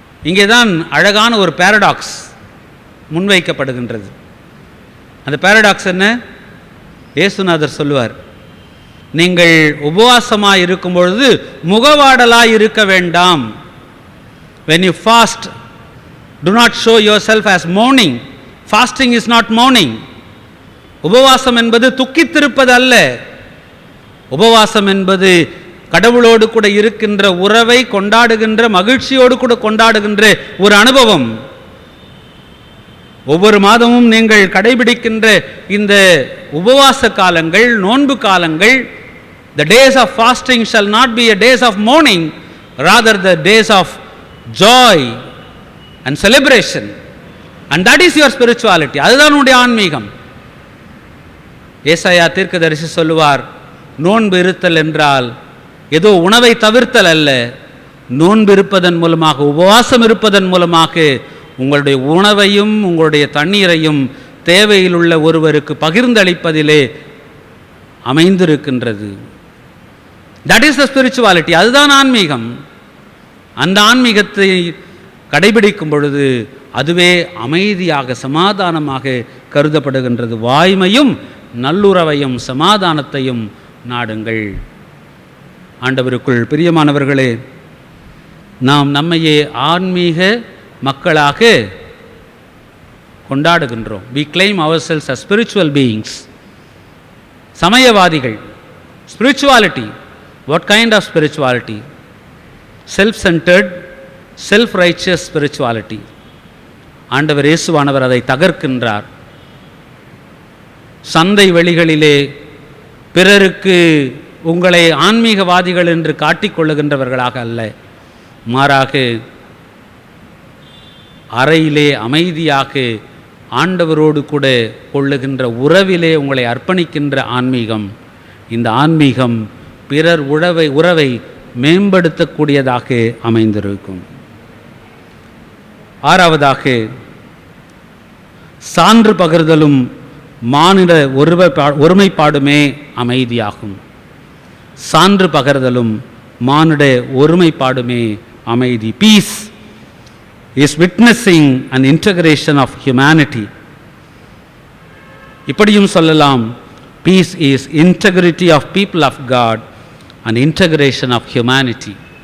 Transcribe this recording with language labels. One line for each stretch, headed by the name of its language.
Tamil: இங்கேதான் அழகான ஒரு பாரடாக்ஸ் முன்வைக்கப்படுகின்றது. அந்த பாரடாக்ஸ் என்ன? இயேசுநாதர் சொல்லுவார், நீங்கள் உபவாசமாய் இருக்கும் பொழுது முகவாடலாய் இருக்க வேண்டாம்.
English: When you fast, do not show yourself as mourning. Fasting is not mourning.
Tamil: உபவாசம் என்பது துக்கித்திருப்பது அல்ல. உபவாசம் என்பது கடவுளோடு கூட இருக்கின்ற உறவை கொண்டாடுகின்ற, மகிழ்ச்சியோடு கூட கொண்டாடுகின்ற ஒரு அனுபவம். ஒவ்வொரு மாதமும் நீங்கள் கடைபிடிக்கின்ற இந்த உபவாச காலங்கள், நோன்பு காலங்கள்,
English: the days of fasting shall not be a days of mourning, rather the days of joy and celebration, and that is your spirituality.
Tamil: அதுதான் உன்னுடைய ஆன்மீகம். ஏசாயா தீர்க்கதரிசி சொல்லுவார், நோன்பு இருத்தல் என்றால் ஏதோ உணவை தவிர்த்தல் அல்ல, நோன்பு இருப்பதன் மூலமாக, உபவாசம் இருப்பதன் மூலமாக உங்களுடைய உணவையும் உங்களுடைய தண்ணீரையும் தேவையில் உள்ள ஒருவருக்கு பகிர்ந்தளிப்பதிலே அமைந்திருக்கின்றது.
English: That is the spirituality.
Tamil: அதுதான் ஆன்மீகம். அந்த ஆன்மீகத்தை கடைபிடிக்கும் பொழுது அதுவே அமைதியாக, சமாதானமாக கருதப்படுகின்றது. வாய்மையும் நல்லுறவையும் சமாதானத்தையும் நாடுங்கள். ஆண்டவருக்குள் பிரியமானவர்களே, நாம் நம்மையே ஆன்மீக மக்களாக கொண்டாடுகின்றோம்.
English: we claim ourselves as spiritual beings. சமயவாதிகள். spirituality, what kind of spirituality? self-centered, self-righteous spirituality.
Tamil: ஆண்டவர் இயேசுவானவர் அதை தகர்க்கின்றார். சந்தை வெளிகளிலே பிறருக்கு உங்களை ஆன்மீகவாதிகள் என்று காட்டிக்கொள்ளுகின்றவர்களாக அல்ல, மாறாக அறையிலே அமைதியாக ஆண்டவரோடு கூட கொள்ளுகின்ற உறவிலே உங்களை அர்ப்பணிக்கின்ற ஆன்மீகம். இந்த ஆன்மீகம் பிறர் உறவை மேம்படுத்தக்கூடியதாக அமைந்திருக்கும். 6ஆவதாக, சான்று பகிர்தலும் மானிட ஒருமைப்பாடுமே அமைதியாகும். சான்று பகிர்தலும் மானிட ஒருமைப்பாடுமே அமைதி.
English: Peace is witnessing an integration of humanity.
Tamil: இப்படியும் சொல்லலாம்,
English: peace is integrity of people of God and integration of humanity.